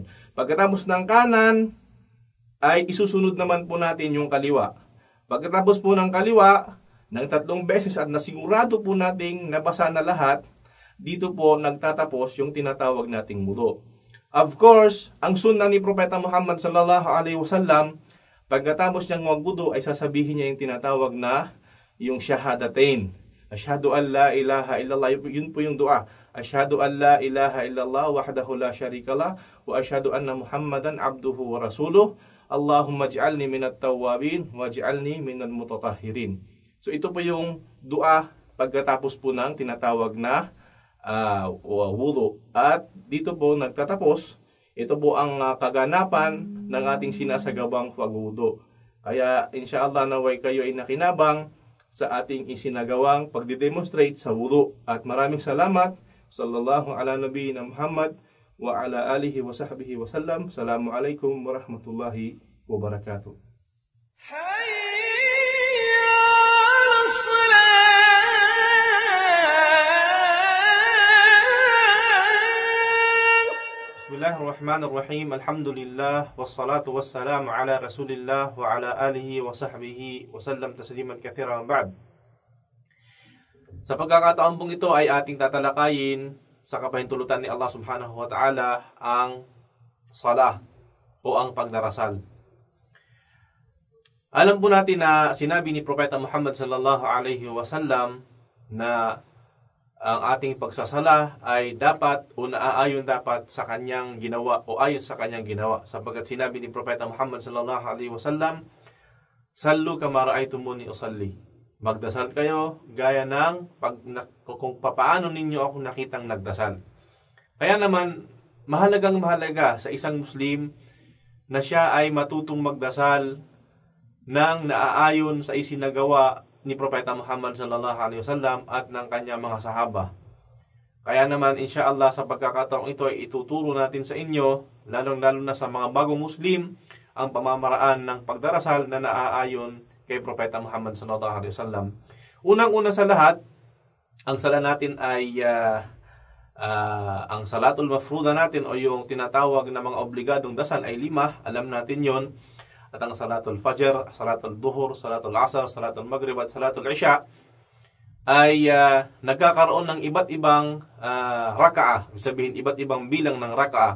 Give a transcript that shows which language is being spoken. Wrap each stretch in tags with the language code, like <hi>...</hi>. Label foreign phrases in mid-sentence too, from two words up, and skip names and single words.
<tl>Pagkatapos ng kanan, ay isusunod naman po natin yung kaliwa. Pagkatapos po ng kaliwa, ng 3 beses at nasigurado po nating nabasa na lahat, dito po nagtatapos yung tinatawag nating wudu.</tl> <en>Of course,</en> <tl>ang sunnah ni Propeta Muhammad</tl> <ar>صلى الله عليه وسلم,</ar> <tl>pagkatapos niyang magwudu ay sasabihin niya yung tinatawag na yung shahadatain.</tl> <ar>أشهد أن لا إله إلا الله.</ar> <tl>Yun po yung dua.</tl> <ar>أشهد أن لا إله إلا الله وحده لا شريك له وأشهد أن محمدا عبده ورسوله. اللهم اجعلني من التوابين واجعلني من المتطهرين.</ar> <tl>So ito po yung dua pagkatapos po ng tinatawag na wudu. At dito po nagtatapos. Ito po ang kaganapan ng ating sinasagawang pagwudu. Kaya insyaallah naway kayo ay nakinabang sa ating isinagawang pagdidemonstrate sa wudu. At maraming salamat.</tl> <ar>صلى الله على نبينا محمد وعلى آله وصحبه وسلم. السلام عليكم ورحمة الله وبركاته. بسم الله الرحمن الرحيم. الحمد لله والصلاة والسلام على رسول الله وعلى آله وصحبه وسلم تسليما كثيرا بعد.</ar> <tl>Sa pagkakataon pong ito ay ating tatalakayin sa kapahintulutan ni Allah</tl> <ar>سبحانه وتعالى</ar> <tl>ang salah o ang pagdarasal. Alam po natin na sinabi ni Propeta Muhammad</tl> <ar>صلى الله عليه وسلم</ar> <tl>na ang ating pagsasala ay dapat o naaayon dapat sa kanyang ginawa o ayon sa kanyang ginawa. Sapagkat sinabi ni Propeta Muhammad</tl> <ar>صلى الله عليه وسلم، صلوا كما رأيتموني أصلي."</ar> <tl>Magdasal kayo gaya ng kung papaano ninyo ako nakitang nagdasal. Kaya naman, mahalaga sa isang Muslim na siya ay matutong magdasal nang naaayon sa isinagawa ni Propeta Muhammad</tl> <ar>صلى الله عليه وسلم</ar> <tl>at ng kanyang mga sahaba. Kaya naman insyaallah sa pagkakataong ito ay ituturo natin sa inyo, lalong-lalo na sa mga bagong Muslim, ang pamamaraan ng pagdarasal na naaayon kay Propeta Muhammad</tl> <ar>صلى الله عليه وسلم.</ar> <tl>Unang-una sa lahat, ang sala natin ay ang</tl> <ar>الصلاة المفروضة</ar> <tl>natin o yung tinatawag na mga obligadong dasal ay 5, alam natin yon. At ang</tl> <ar>صلاة الفجر، صلاة الظهر، صلاة العصر، صلاة المغرب</ar> <tl>at</tl> <ar>صلاة العشاء</ar> <tl>ay nagkakaroon ng iba't ibang raka'a, sabihin iba't ibang bilang ng raka'a.</tl>